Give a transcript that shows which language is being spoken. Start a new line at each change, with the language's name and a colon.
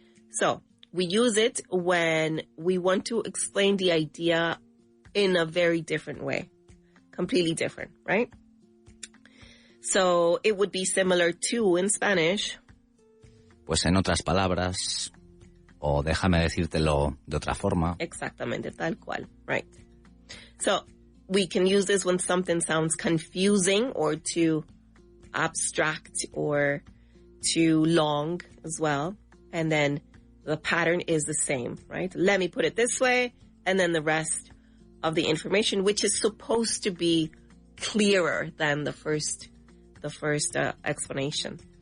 English: So we use it when we want to explain the idea in a very different way. Completely different, right? So it would be similar to in Spanish.
Spanish: Pues en otras palabras, o déjame decírtelo de otra forma. Exactamente, tal cual, right.
English: So we can use this when something sounds confusing or too abstract or too long as well. And then the pattern is the same, right? Let me put it this way, and then the rest of the information, which is supposed to be clearer than the first explanation.